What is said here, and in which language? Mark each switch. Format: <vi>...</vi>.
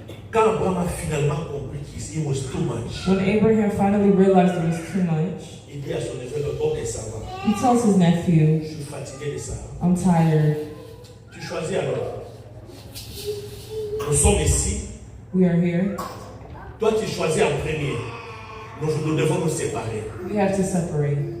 <fr>Quand Abraham a finalement compris qu'il</fr> <en>was too much, When Abraham finally realized it was too much,</en> <fr>il dit à son neveu, ok, ça va.</fr> <en>he tells his nephew,</en> <fr>Je suis fatigué de ça.</fr> <en>I'm tired.</en> <fr>Tu choisis alors. Nous sommes ici.</fr> <en>We are here.</en> <fr>Toi, tu choisis en premier. Nous devons nous séparer.</fr> <en>We have to separate.</en>